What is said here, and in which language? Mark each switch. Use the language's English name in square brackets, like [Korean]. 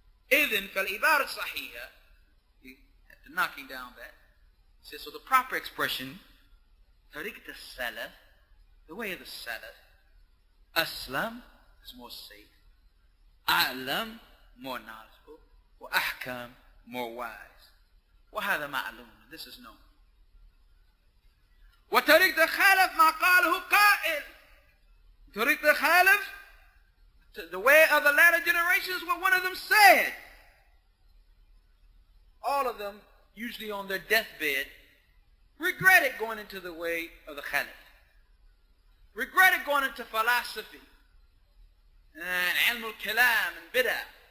[Arabic] إذن فالعبارة الصحيحة, [English] after knocking down that, says, so the proper expression, tariqat al-Salaf, the way of the Salaf, Aslam is more safe, A'lam, more knowledgeable, wa Ahkam, more wise. [Arabic] وهذا معلوم. [English] This is known. [Arabic] وطريقة الخلف ما قاله قائل. طريقة الخلف, [English] the way of the latter generations, what one of them said. All of them, usually on their deathbed, regretted going into the way of the Khalif. Regretted going into philosophy and ilm al-kalam and bid'ah.